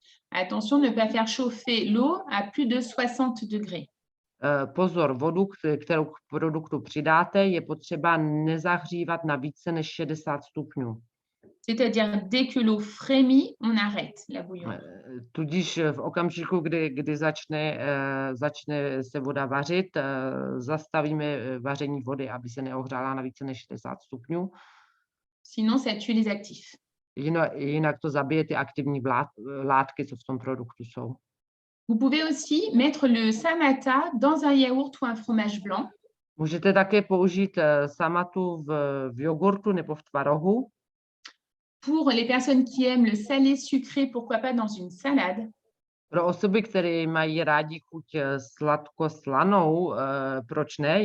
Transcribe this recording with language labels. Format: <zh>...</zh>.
<fr>Attention, ne pas faire chauffer l'eau à plus de 60 degrés.</fr> <cs>Pozor, vodu, kterou k produktu přidáte, je potřeba nezahřívat na více než 60 stupňů.</cs> <fr>C'est-à-dire, dès que l'eau frémit, on arrête la bouillon.</fr> <cs>Tudíž v okamžiku, kdy začne se voda vařit, zastavíme vaření vody, aby se neohřála na více než 60 stupňů.</cs> <fr>Sinon, ça tue les actifs.</fr> <cs>Jinak to zabije ty aktivní látky, co v tom produktu jsou.</cs> <fr>Vous pouvez aussi mettre le Samata dans un yaourt ou un fromage blanc.</fr> <cs>Můžete také použít samatu v jogurtu nebo v tvarohu.</cs> <fr>Pour les personnes qui aiment le salé sucré, pourquoi pas dans une salade.</fr> <cs>Pro osoby, které mají rádi chuť sladko-slanou, proč ne?</cs>